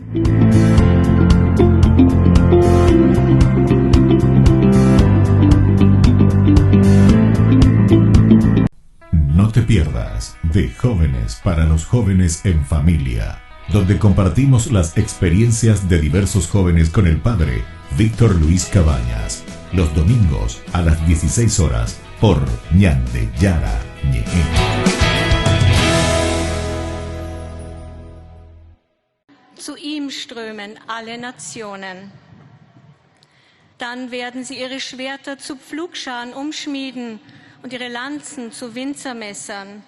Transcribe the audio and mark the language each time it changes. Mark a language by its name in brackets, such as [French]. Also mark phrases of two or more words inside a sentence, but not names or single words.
[Spanish] No te pierdas de Jóvenes para los Jóvenes en Familia, donde compartimos las experiencias de diversos jóvenes con el padre Víctor Luis Cabañas, los domingos a las 16 horas por Ñande Yarañe. [German] Zu ihm strömen alle Nationen. Dann werden sie ihre Schwerter zu Pflugscharen umschmieden und ihre Lanzen zu Winzermessern.